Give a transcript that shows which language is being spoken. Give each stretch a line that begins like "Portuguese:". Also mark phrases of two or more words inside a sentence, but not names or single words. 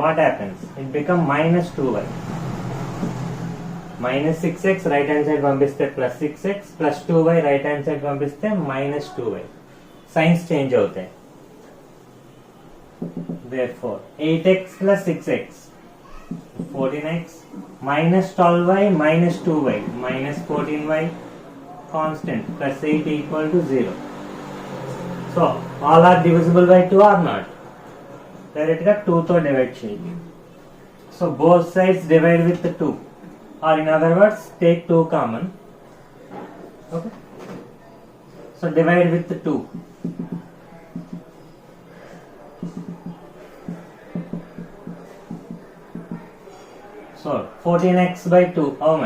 English: What happens? It becomes minus 2y. Minus 6x right hand side పంపిస్తే plus 6x plus 2y right hand side పంపిస్తే minus 2y. Signs change అవుతాయి. Therefore 8x plus 6x 14x minus 12y minus 2y minus 14y constant plus 8 equal to 0. So all are divisible by 2 or not?
Telugu: Direct గా 2 తో డివైడ్ చేయండి.
English: So both sides divide with 2, or in other words take 2 common. Okay, so divide with 2. So 14x by 2, how much?